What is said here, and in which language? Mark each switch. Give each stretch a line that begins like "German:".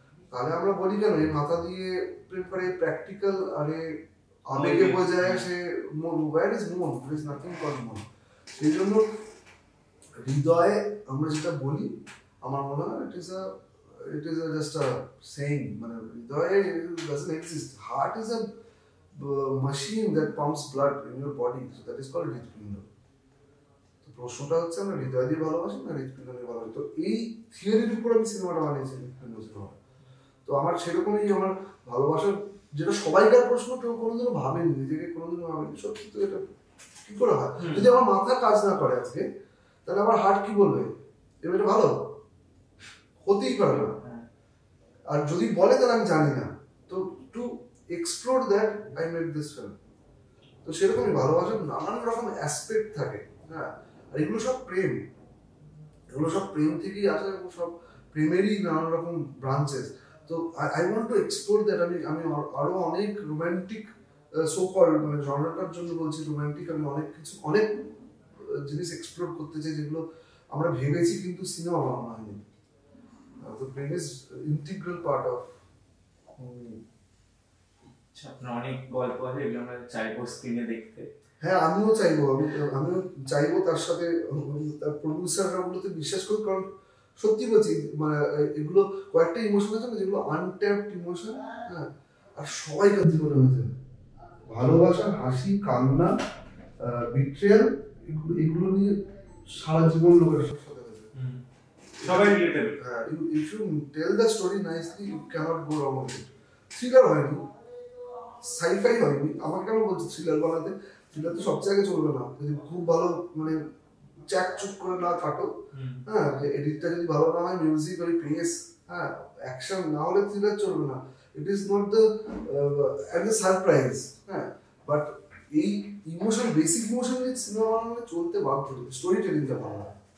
Bangla: তাহলে আমরা বলি কেন এই মাথা দিয়ে প্র্যাকটিক্যাল, আরে আবেগে বোঝায় সে মন,
English: Where is মন, there is nothing called মন।
Bangla: সেই জন্য হৃদয়ে আমরা যেটা বলি আমার মনে হয়
English: it is just a saying,
Bangla: মানে হৃদয়ে
English: doesn't exist. Heart is a machine that pumps blood in your body, so that is called হৃৎপিণ্ড।
Bangla: তো প্রশ্নটা হচ্ছে আমরা হৃদয় দিয়ে ভালোবাসি না হৃৎপিণ্ড দিয়ে ভালোবাসি, তো এই থিওরির উপর আমি সিনেমাটা বানিয়েছি হৃৎপিণ্ড সিনেমা। তো আমার সেরকমই আমার ভালোবাসার, যেটা সবাইকার প্রশ্ন, কেউ কোনোদিনও ভাবেনি, নিজেকে কোনোদিনও ভাবেনি সত্যি, তো এটা কি করে হয়? যদি আমার মাথা কাজ না করে আজকে, তাহলে আমার হার্ট কি বলবে এটা ভালো হতেই পারে না, আর যদি বলে তাহলে আমি জানি না। তো
English: To explore that I made this film.
Bangla: তো সেরকমই ভালোবাসার নানান রকম অ্যাসপেক্ট থাকে, হ্যাঁ, আর এগুলো সব প্রেম থেকেই আসে, এবং সব প্রেমেরই নানান রকম ব্রাঞ্চেস। তো
English: I want to explore that.
Bangla: আমি আরো অনেক রোম্যান্টিক সো কল্ড, মানে জনরাটার জন্য বলছি রোম্যান্টিক, আমি অনেক জিনিস এক্সপ্লোর করতে চাই যেগুলো আমরা ভেবেছি কিন্তু সিনেমা বানানো হয়নি।
English: The brain is integral part of
Bangla: আপনার অনেক গল্প আছে, এগুলো আমরা চাইবো স্ক্রিনে দেখতে। হ্যাঁ, আমিও চাইবো তার সাথে তার প্রডিউসাররা গুলোতে বিশ্বাস করি, কারণ সত্যি বলছি মানে এগুলো কয়েকটা ইমোশন আছে না যেগুলো আনট্যাপড ইমোশন, হ্যাঁ, আর সবাই কাছে মনে হয়েছে ভালোবাসা, হাসি, কান্না, বিট্রিয়াল, এগুলো নিয়ে সারা জীবন লোকের সাথে সবাই রিলেটেবল।
English: হ্যাঁ, if you tell the story nicely you cannot go wrong with it.
Bangla: Thriller হয়নি, সাইফাই হয়নি, আমাকে কেন বলছে থ্রিলার বানাতে? থ্রিলার তো সব জায়গায় চলবে না, যদি খুব ভালো মানে চ্যাকচুক করে না থাকো, হ্যাঁ, এডিটটা যদি ভালো না হয়, মিউজিক ওই পেস, হ্যাঁ, অ্যাকশন না হলে থ্রিলার চলবে না।
English: it is not the at the surprise,
Bangla: হ্যাঁ, বাট এই ইমোশন, বেসিক ইমোশন নিয়ে সিনেমা বানালে চলতে বাধ্য, স্টোরি টেলিংটা ভালো হয়।